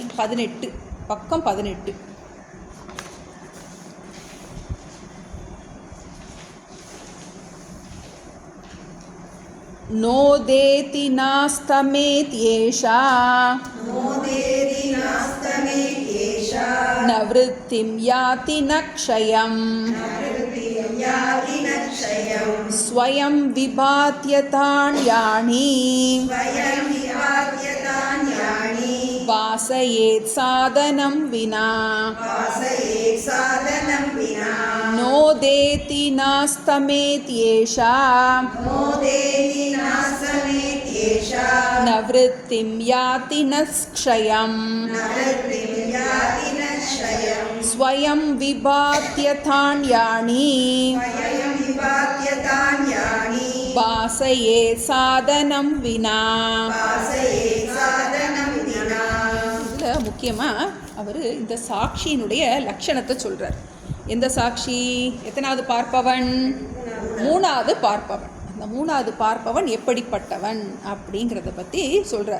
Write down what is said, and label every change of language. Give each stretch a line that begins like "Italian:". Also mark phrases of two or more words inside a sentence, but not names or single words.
Sanskrit: 18 பக்கம் 18. नोदेति नास्तमेत्येषा न वृत्तिं याति न क्षयम् स्वयं विभात्यतान्यानि वासयेत् साधनं विना नोदेति नास्तमेत्येषा न वृत्तिं याति न क्षयम् स्वयं विभात्यतान्यानि वासयेत् साधनं विना.
Tamil: இதில் முக்கியமாக அவர் இந்த சாட்சியினுடைய லட்சணத்தை சொல்கிறார். எந்த சாட்சி? எத்தனாவது பார்ப்பவன்? மூணாவது பார்ப்பவன். அந்த மூணாவது பார்ப்பவன் எப்படிப்பட்டவன் அப்படிங்கிறத பற்றி சொல்கிறார்.